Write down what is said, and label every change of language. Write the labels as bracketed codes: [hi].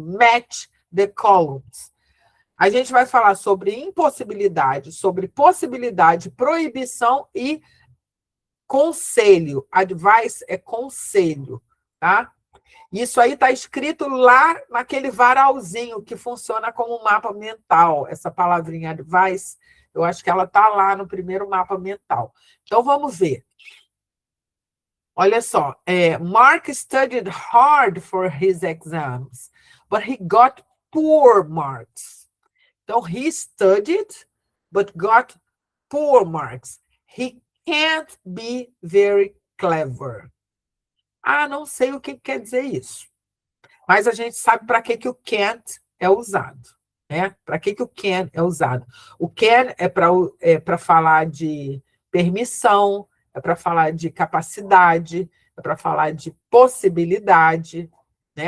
[en] Match the columns. [pt] A gente vai falar sobre impossibilidade, sobre possibilidade, proibição e conselho. Advice é conselho, tá? Isso aí está escrito lá naquele varalzinho que funciona como mapa mental. Essa palavrinha advice, eu acho que ela está lá no primeiro mapa mental. Então, vamos ver. Olha só. [en] Mark studied hard for his exams, but he got poor marks. Então, he studied, but got poor marks. He can't be very clever. [pt] Não sei o que quer dizer isso. Mas a gente sabe para que o can't é usado. Né? Para que o can é usado? O can é para falar de permissão, é para falar de capacidade, é para falar de possibilidade. Né?